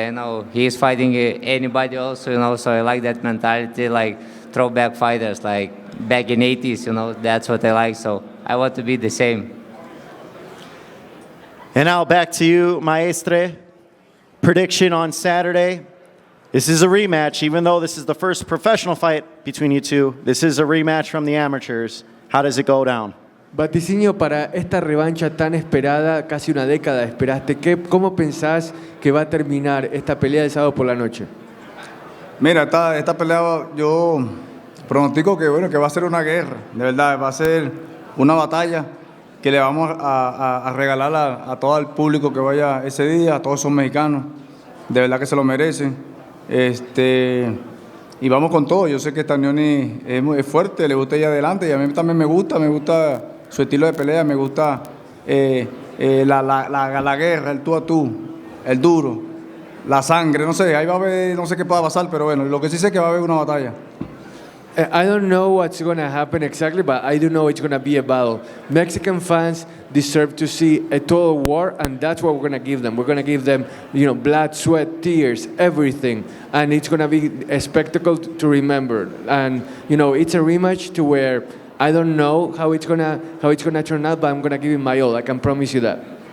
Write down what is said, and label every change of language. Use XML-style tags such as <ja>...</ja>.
<en>I know he's fighting anybody also, so I like that mentality, like throwback fighters, like back in 80s, that's what I like. So I want to be the same. And now back to you, Maestre. Prediction on Saturday. This is a rematch, even though this is the first professional fight between you two. This is a rematch from the amateurs. How does it go down?</en> <es>Vaticinio para esta revancha tan esperada, casi una década esperaste. ¿Cómo pensás que va a terminar esta pelea de sábado por la noche? Mira, esta pelea yo pronostico que va a ser una guerra, de verdad, va a ser una batalla que le vamos a regalar a todo el público que vaya ese día, a todos esos mexicanos, de verdad que se lo merecen. Y vamos con todo. Yo sé que Stanionis es fuerte, le gusta ir adelante y a mí también me gusta su estilo de pelea, me gusta la guerra, el tú a tú, el duro, la sangre, no sé, ahí va a haber, no sé qué pueda pasar, pero bueno, lo que sí sé es que va a haber una batalla.</es> <en>I don't know what's going to happen exactly, but I do know it's going to be a battle. Mexican fans deserve to see a total war, and that's what we're going to give them. We're going to give them, blood, sweat, tears, everything, and it's going to be a spectacle to remember. And it's a rematch to where I don't know how it's gonna turn out, but I'm gonna give it my all. I can promise you that.</en>